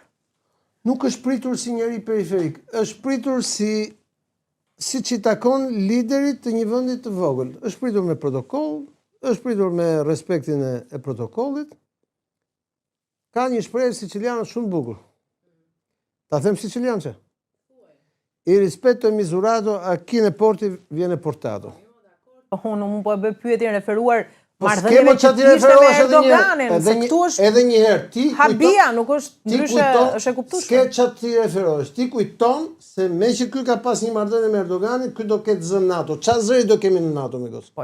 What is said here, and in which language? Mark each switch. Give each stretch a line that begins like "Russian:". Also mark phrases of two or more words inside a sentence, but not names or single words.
Albanian: Nuk është pritur si njëri periferik, është pritur si që i takon liderit të një vendi të vogël. Është pritur me protokoll, është pritur me respektin e protokollit. Ka një shprehje siciliane shumë bukur. Ta them siciliançe.
Italian: Il rispetto è misurato a chi ne porti viene portato.
Albanian: Unë nuk po e bëj pyetjen referuar marrëdhënieve që kishte me Erdoganin, se këtu është edhe një herë ti habia, nuk është ndryshe, është e kuptueshme. S'ke çfarë ti referohesh. Ti kujton se me që ky ka pas një marrëdhënie me Erdoganin, ky do ketë zën NATO. Çfarë zëri do kemi në NATO me gos?